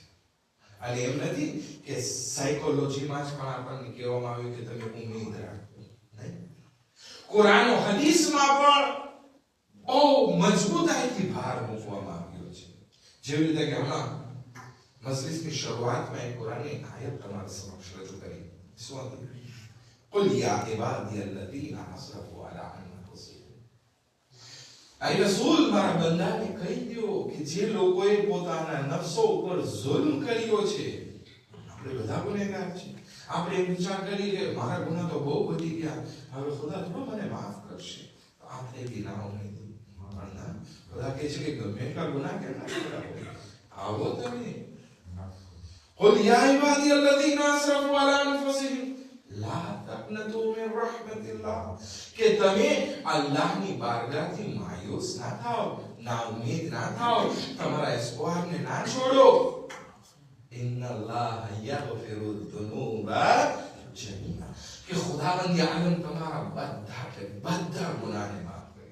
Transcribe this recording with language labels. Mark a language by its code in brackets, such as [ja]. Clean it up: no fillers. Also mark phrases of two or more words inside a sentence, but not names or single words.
[gu] અને એમ નથી કે સાયકોલોજીમાં જ પણ આપણને કહેવામાં આવ્યું કે તમે ઉમ્મીદ રાખો, નહીં. કુરાન હદીસમાં પણ બહુ મજબૂતાઈથી ભાર મૂકવામાં આવ્યો છે. જેવી રીતે કે હમણાં મજલિસની શરૂઆતમાં એક કુરાનની આયત તમારી સમક્ષ રજૂ કરી. શું હતી? [ar] قل يا عبادي الذين اسرفوا على انفسهم. [gu] આ રસૂલ મારા બંદાને કહી દો કે જે લોકોએ પોતાના નફસો ઉપર જુલ્મ કર્યો છે, આપણે બધા ગુનેગાર છીએ. આપણે એમ વિચાર કરીએ કે મારા ગુના તો બહુ વધી ગયા, હવે ખુદા તો મને માફ કરશે. આપણે ગિનાઓ નહીં. ખુદા કહે છે કે ગમે એટલા ગુના કેમ ના કરો, આવો તમે. [ar] قل يا عبادي الذين اسرفوا على انفسهم لا تقنطوا من رحمة الله. [gu] કે તમે અલ્લાહની બારગાહથી માયુસ ના થાઓ, ના ઉમ્મીદ ના થાઓ, તમારા ઇસ્વારને ના છોડો. [ar] إن الله يغفر الذنوب جميعا. [gu] કે ખુદાવંદ આલમ તમારા બધા ગુનાહને માફ કરે.